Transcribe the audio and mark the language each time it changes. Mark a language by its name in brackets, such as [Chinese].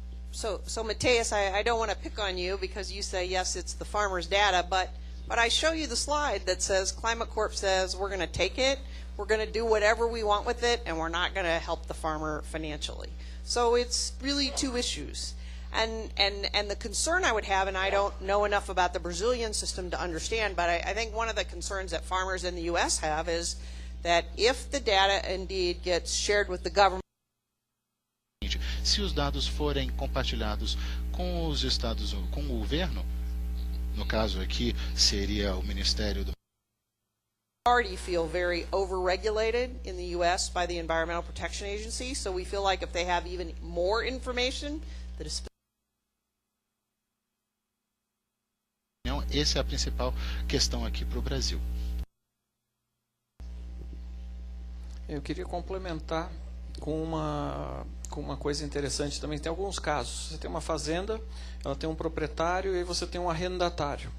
[English] So Mateus, I don't want to pick on you because you say, yes, it's the farmer's data, but I show you the slide that says Climate Corp says we're going to take it, we're going to do whatever we want with it, and we're not going to help the farmer financially. So it's really two issues. And the concern I would have, and I don't know enough about the Brazilian system to understand, but I think one of the concerns that farmers in the U.S. have is that if the data indeed gets shared with the government, [Portuguese] se os dados forem compartilhados com os estados, com o governo, no caso aqui seria o Ministério do [English] already feel very overregulated in the U.S. by the Environmental Protection Agency, so we feel like if they have even more information that is [Portuguese] essa é a principal questão aqui para o Brasil. Eu queria complementar com uma coisa interessante também. Tem alguns casos. Você tem uma fazenda, ela tem um proprietário e aí você tem um arrendatário.